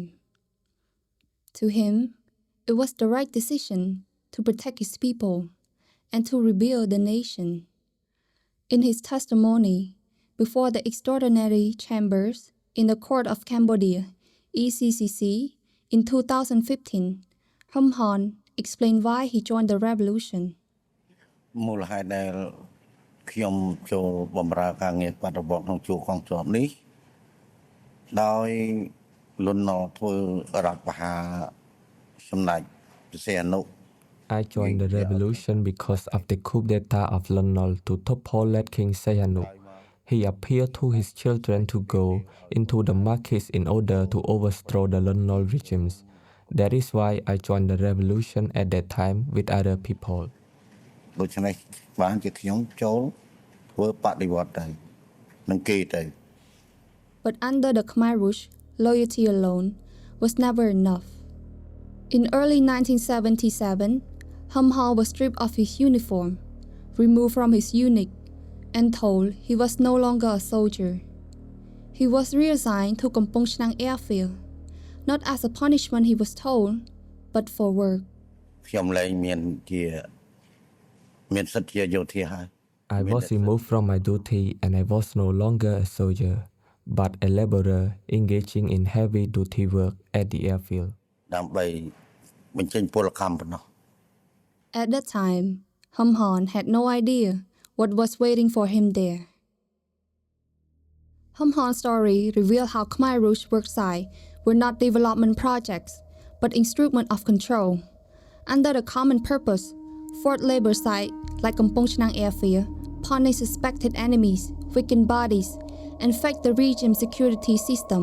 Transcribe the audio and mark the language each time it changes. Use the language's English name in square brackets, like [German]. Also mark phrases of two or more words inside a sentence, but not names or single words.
[English] To him, it was the right decision to protect his people and to rebuild the nation. In his testimony before the extraordinary chambers in the Court of Cambodia, ECCC, in 2015, Hean explained why he joined the revolution. [Khmer] មូលហេតុដែលខ្ញុំចូលបម្រើការងារបដិវត្តក្នុងជួរកងទ័ពនេះដោយលន់ណោធ្វើរដ្ឋប្រហារសម្ដេចព្រះសីហនុ [English] I joined the revolution because of the coup d'etat of Lon Nol to topple late King Sihanouk. He appealed to his children to go into the markets in order to overthrow the Lon Nol regimes. That is why I joined the revolution at that time with other people. [Khmer] ដូច្នេះបានជាខ្ញុំចូលធ្វើបដិវត្តទៅនឹងគេទៅ [English] But under the Khmer Rouge, loyalty alone was never enough. In early 1977, Hean was stripped of his uniform, removed from his unit, and told he was no longer a soldier. He was reassigned to Kampong Chhnang Airfield, not as a punishment he was told, but for work. [Khmer] ខ្ញុំលែងមានសិទ្ធិជាយោធាហើយ [English] I was removed from my duty and I was no longer a soldier, but a laborer engaging in heavy duty work at the airfield. [Khmer] ដើម្បីបញ្ចេញពលកម្មប៉ុណ្ណោះ [English] At that time, Hean had no idea what was waiting for him there. Hean's story revealed how Khmer Rouge worksites were not development projects, but instruments of control. Under the common purpose, forced labor sites like Kampong Chhnang Airfield punish suspected enemies, weaken bodies, and affect the regime's security system.